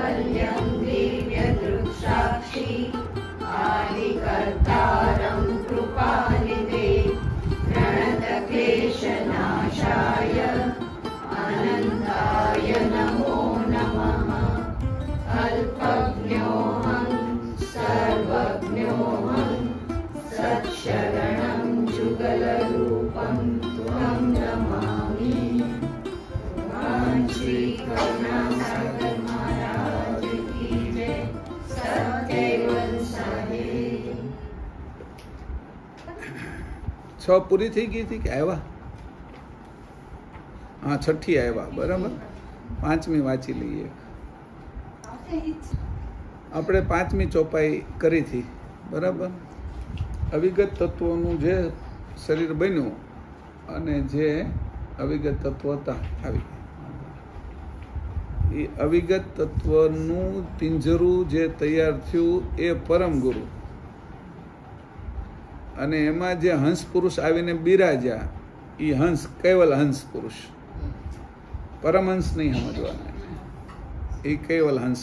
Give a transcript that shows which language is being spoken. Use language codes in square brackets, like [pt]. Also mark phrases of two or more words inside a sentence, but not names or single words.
[sa] अनन्यं दिव्यदृक्साक्षी आदिकर्तारं कृपानिधे प्रणतक्लेशनाशाय अनन्ताय नमो नमः। अल्पज्ञोऽहं सर्वज्ञोऽहं सत्शरणं जुगलरूपं त्वं नमामि। [hi] भगवान श्री करुणासागर महाराज की जय। सत्यवं साहेब। [gu] 6 પૂરી થઈ ગઈ હતી કે આવ્યા? હા, 6ઠી આવ્યા, બરાબર. 5મી વાંચી લઈએ. આપણે 5મી ચોપાઈ કરી હતી, બરાબર. અવિગત તત્વોનું જે શરીર બન્યું અને જે અવિગત તત્વ હતા આવી એ અવિગત તત્વનું પિંજરું જે તૈયાર થયું એ પરમ ગુરુ, અને એમાં જે હંસ પુરુષ આવીને બિરાજ્યા એ હંસ કેવલ હંસ પુરુષ, પરમહંસ નહીં સમજવાના, એ કેવલ હંસ.